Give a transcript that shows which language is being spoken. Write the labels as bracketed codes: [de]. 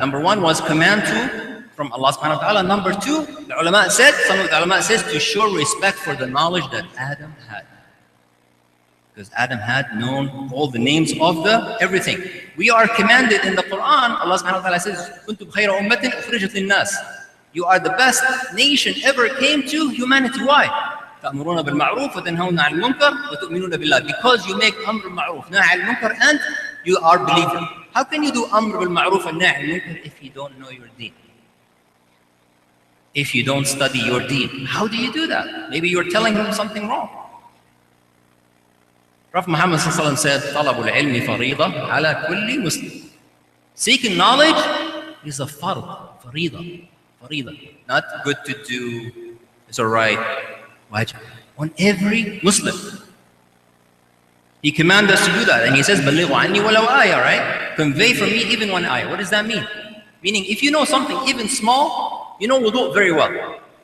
[en] Number one was command from Allah subhanahu wa ta'ala. Number two, the ulama said, some of the ulama says, to show respect for the knowledge that Adam had. Because Adam had known all the names of the everything. We are commanded in the Quran, Allah subhanahu wa ta'ala says, [ar] كُنْتُمْ خَيْرَ أُمَّةٍ أُخْرِجَتْ لِلنَّاسِ. [en] You are the best nation ever came to humanity. Why? [ar] تأمرون بالمعروف وتنهون عن المنكر وتؤمنون بالله. [en] Because you make [ar] أمر بالمعروف نهي عن المنكر [en] and you are believer. How can you do [ar] أمر بالمعروف والنهي عن المنكر [en] if you don't know your deen? If you don't study your deen, how do you do that? Maybe you're telling him something wrong. Prophet Muhammad said, [ar] طلب العلم فريضة على كل مسلم. [en] Seeking knowledge is a fard, فريضة. Not good to do, it's alright, wajib. On every Muslim. He commands us to do that, and He says, [ar] بلغوا عني ولو آية, [en] right? Convey from me even one ayah. What does that mean? Meaning, if you know something even small, you know wudu very well.